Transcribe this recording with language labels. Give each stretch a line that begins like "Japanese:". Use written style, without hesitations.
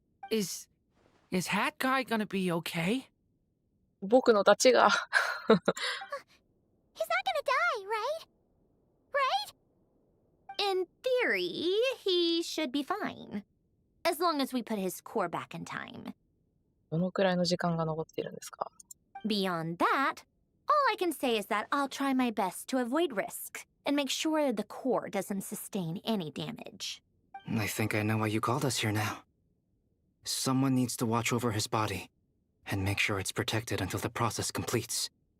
English: Is Hat Guy gonna be okay?
Japanese: 僕のダチが
English: He's not gonna die, right? Right? In theory, he should be fine. As long as we put his core back in time.
Japanese: どのくらいの時間が残っているんですか
English: Beyond that, all I can say is that I'll try my best to avoid risk and make sure the core doesn't sustain any damage. I think I know why you called us here now. Someone needs to watch over his body and make sure it's protected until the process completes.